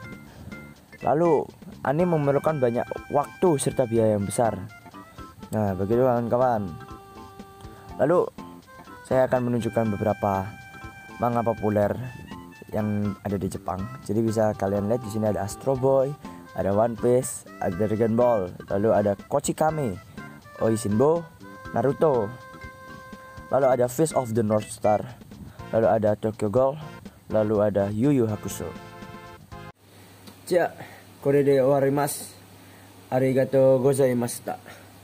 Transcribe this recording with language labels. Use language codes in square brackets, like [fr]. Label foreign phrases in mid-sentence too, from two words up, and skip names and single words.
[id] Lalu anime memerlukan banyak waktu serta biaya yang besar. Nah, begitu kawan-kawan. Lalu saya akan menunjukkan beberapa manga populer yang ada di Jepang. Jadi bisa kalian lihat di sini ada Astro Boy, ada One Piece, ada Dragon Ball, lalu ada Kochikame, Oishinbo, Naruto. Lalu ada Fist of the North Star. Lalu ada Tokyo Ghoul. Lalu ada Yu Yu Hakusho. [ja] Ja, これで終わります。ありがとうございました。